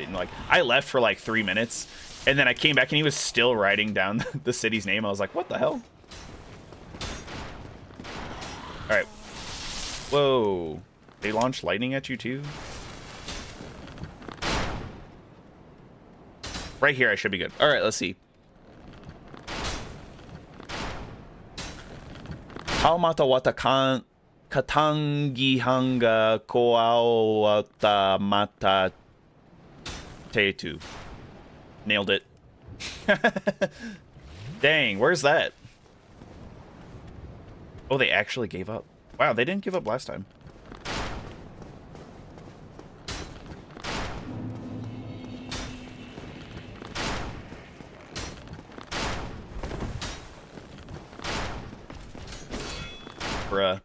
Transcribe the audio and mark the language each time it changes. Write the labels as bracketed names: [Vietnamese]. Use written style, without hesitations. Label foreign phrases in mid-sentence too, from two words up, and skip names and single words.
[English] And, like, I left for, like, 3 minutes. And then I came back and he was still writing down the city's name. I was like, what the hell? Alright. Whoa. They launched lightning at you too? Right here I should be good. Alright, let's see. Taumata wata katangi hanga koawata mata tetu. Nailed it. Dang, where's that? Oh, they actually gave up. Wow, they didn't give up last time. Bruh.